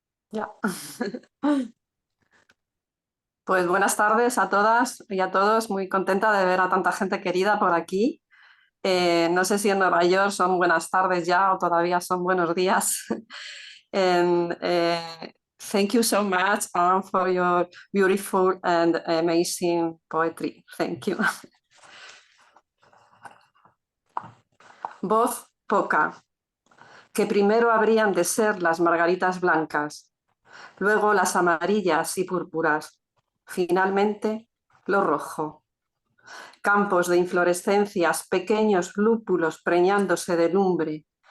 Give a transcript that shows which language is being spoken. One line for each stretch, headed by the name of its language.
Spanish: Ya. Pues buenas tardes a todas y a todos. Muy contenta de ver a tanta gente querida por aquí. No sé si en Nueva York son buenas tardes ya o todavía son buenos días.
English: And thank you so much, Anne, for your beautiful and amazing poetry. Thank you.
Spanish: Voz poca, que primero habrían de ser las margaritas blancas, luego las amarillas y púrpuras, finalmente lo rojo. Campos de inflorescencias, pequeños lúpulos preñándose de lumbre.